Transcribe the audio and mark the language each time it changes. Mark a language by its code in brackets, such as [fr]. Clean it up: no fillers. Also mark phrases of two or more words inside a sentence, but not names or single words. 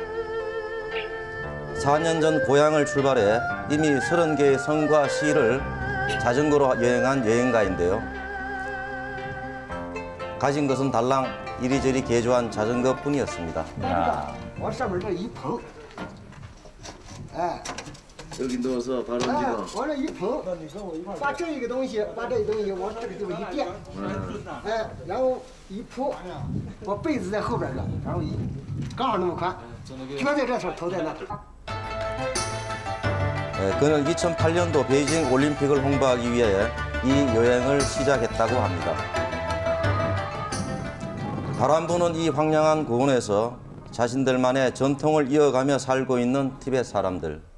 [ko] 4년 전 고향을 출발해 이미 30개의 성과 시를 자전거로 여행한 여행가인데요. 가진 것은 달랑 이리저리 개조한 자전거뿐이었습니다. 여기 넣어서 바로 옮기고. [zh] 往这一捧，把这一个东西，把这个东西往这个地方一垫，然后一铺，把被子在后边了，然后刚好那么宽，脚在这头，头在那。 [ko] 그는 2008년도 베이징 올림픽을 홍보하기 위해 이 여행을 시작했다고 합니다. 바람 부는 이 황량한 고원에서 자신들만의 전통을 이어가며 살고 있는 티베트 사람들.